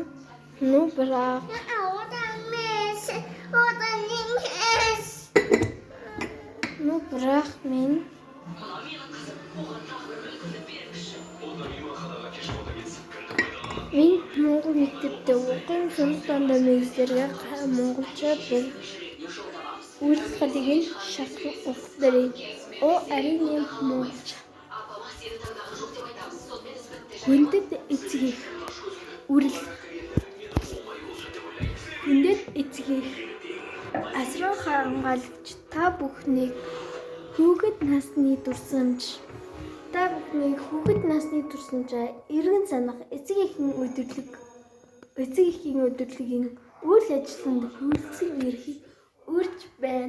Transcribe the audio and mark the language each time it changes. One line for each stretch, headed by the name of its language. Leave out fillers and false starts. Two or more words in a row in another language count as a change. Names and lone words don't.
Kazakh: Бірақ мен моңғол мектепте оқимын, сондықтан да мен сіздерге моңғолша бір улицқа деген шақыру оқып берейін. О, әрине моңғолша.
Mongolian: Хүндэт эцгийг үрэл. Хүндэт эцгийг асран хамгаалагч та бүхнийг хүүхэд насны турсамжаа эргэн санах эцгийн өдөрлөгийн үйл ажиллагаанд хүрэлцэн ирэхийг урьж байна.